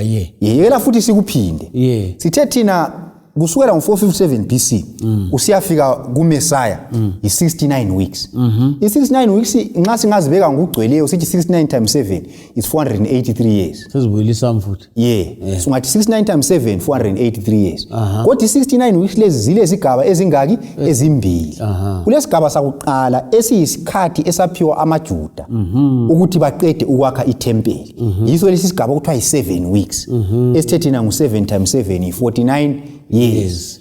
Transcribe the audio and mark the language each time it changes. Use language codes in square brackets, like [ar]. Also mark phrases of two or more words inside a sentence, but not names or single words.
[nd] yela futhi sikuphinde sithe thina kusukela ngo457 BC usiyafika kuMessiah i69 weeks. I69 weeks nxa singazibeka ngokugcweleyo sithi 69 times 7 is 483 years. Sezibuyelisa mfuthi. Yeah. So ngathi 69 times 7 483 years. Kodwa i69 weeks lezi zile izigaba ezingaki ezimbili. Kulesigaba sakuqala esiyisikhathi esaphiwa amaJuda ukuthi baqede ukwakha iTempeli. Yiso lesi sigaba okuthiwa i7 weeks. Esithethina ngo7 times 7 i49 years.